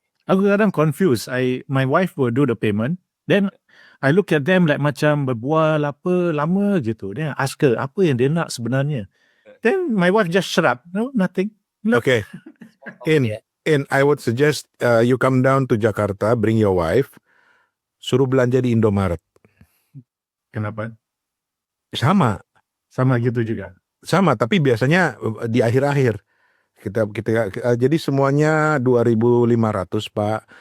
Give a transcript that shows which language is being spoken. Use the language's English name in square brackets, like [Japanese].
[Malay] Aku kadang confused. [English] My wife will do the payment. Then I look at them like [Malay] macam berbual apa lama gitu. [English] Then I ask her [Malay] apa yang dia nak sebenarnya. [English] Then my wife just shut up. No, nothing. No. Okay. [Indonesian] Iya. [English] In I would suggest you come down to Jakarta, bring your wife, [Indonesian] suruh belanja di Indomaret. Kenapa? Sama Gitu juga. Sama, tapi biasanya di akhir-akhir kita jadi semuanya 2.500 Pak.